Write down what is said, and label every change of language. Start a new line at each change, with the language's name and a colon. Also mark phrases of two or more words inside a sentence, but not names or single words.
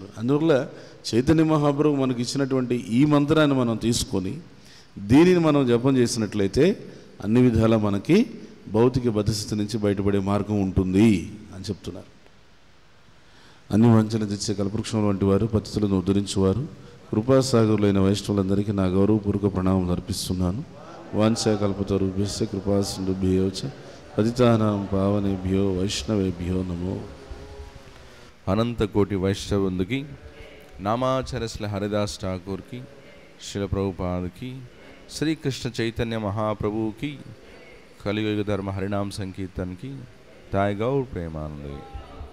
Telugu: అందువల్ల చైతన్య మహాప్రభు మనకి ఇచ్చినటువంటి ఈ మంత్రాన్ని మనం తీసుకొని దీనిని మనం జపం చేసినట్లయితే అన్ని విధాలా మనకి భౌతిక బద్ధస్థితి నుంచి బయటపడే మార్గం ఉంటుంది అని చెప్తున్నారు. అన్ని వంచన తెచ్చే కల్పవృక్షం వంటి వారు, పతితులను ఉద్ధరించేవారు, కృపాసాగరులైన వైష్ణవులందరికీ నా గౌరవపూర్వక ప్రణామం అర్పిస్తున్నాను.
Sanskrit: వాంఛా కల్పతరుభ్యశ్చ కృపాసింధుభ్యో చ పతితానాం పావనేభ్యో వైష్ణవేభ్యో నమో.
Telugu: అనంత కోటి వైష్ణవుందుకి, నామాచార్య శ్రీ హరిదాస్ ఠాకూర్కి, శ్రీల ప్రభుపాదకి, శ్రీకృష్ణ చైతన్య మహాప్రభుకి, కలియుగ ధర్మ హరినామ సంకీర్తన్కి, తాయి గౌర్ ప్రేమానందే.